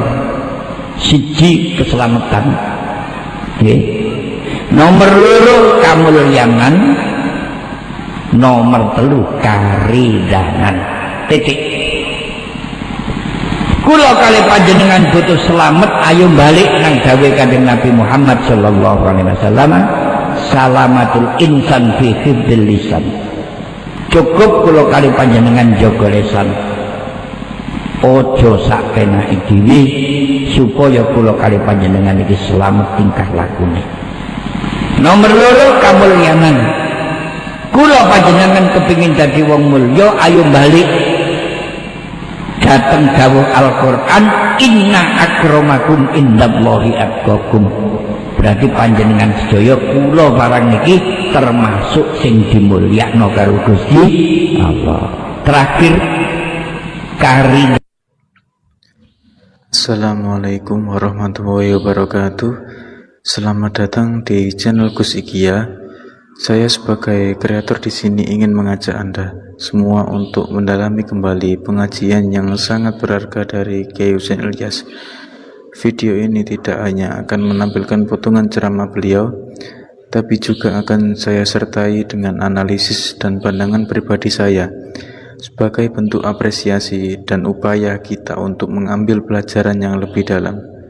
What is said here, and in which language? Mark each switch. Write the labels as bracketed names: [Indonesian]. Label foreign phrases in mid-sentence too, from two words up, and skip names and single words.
[Javanese] Siji keselamatan. Nggih. Nomor loro kamulyanan. Nomor telu karidanan. Titik. Kula kali panjenengan butuh selamat, ayo balik nang dawuh Kanjeng Nabi Muhammad [Arabic] صلى الله عليه وسلم سلامة الإنسان في حفظ اللسان. [Javanese] Cukup kula kali panjenengan jaga lisan. Ojo sak penake dhewe supaya kula kali panjenengan iki selamat tingkah lakune. Nomor loro kamulyanan. Kula panjenengan kepingin dadi wong mulya, ayo balik dateng dawuh Al-Qur'an, [Arabic] إن أكرمكم عند الله أتقاكم. [Javanese] Berarti panjenengan sedaya kula barang niki termasuk sing dimulyakno karo Gusti Allah. Terakhir kari. [Arabic] السلام عليكم ورحمة الله وبركاته. [Indonesian] Selamat datang di channel Gus Ikia. Saya sebagai kreator di sini ingin mengajak Anda semua untuk mendalami kembali pengajian yang sangat berharga dari Kyai Husain Ilyas. Video ini tidak hanya akan menampilkan potongan ceramah beliau, tapi juga akan saya sertai dengan analisis dan pandangan pribadi saya sebagai bentuk apresiasi dan upaya kita untuk mengambil pelajaran yang lebih dalam.